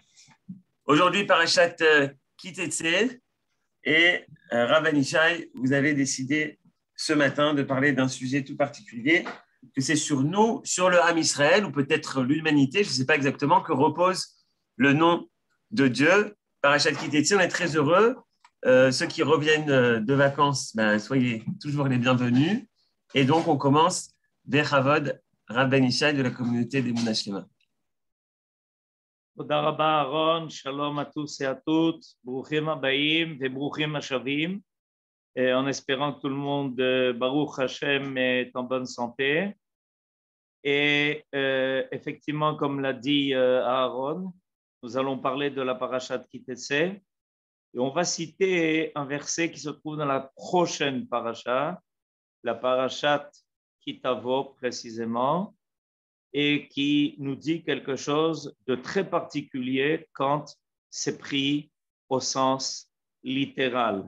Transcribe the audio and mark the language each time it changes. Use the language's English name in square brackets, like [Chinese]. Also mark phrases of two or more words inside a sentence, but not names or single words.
[French] Aujourd'hui, Parashat Ki Tetzeh, et Rav Ben Ishai, vous avez décidé ce matin de parler d'un sujet tout particulier, que c'est sur nous, sur le Ham Israël, ou peut-être l'humanité, je ne sais pas exactement, que repose le nom de Dieu. Parashat Ki Tetzeh, on est très heureux. Ceux qui reviennent de vacances, soyez toujours les bienvenus. Et donc, on commence Bechavod, Rav Ben Ishai de la communauté des Emunah Shlema. [Hebrew] תודה רבה אהרון, שלום [French] à tous et à toutes, [Hebrew] ברוכים הבאים וברוכים השבים, [French] en espérant que tout le monde, [Hebrew] ברוך השם, [French] est en bonne santé. Et effectivement, comme l'a dit Aaron, nous allons parler de la parashat Ki Tetzeh. Et on va citer un verset qui se trouve dans la prochaine parasha, la parashat Ki Tavo précisément, et qui nous dit quelque chose de très particulier quand c'est pris au sens littéral.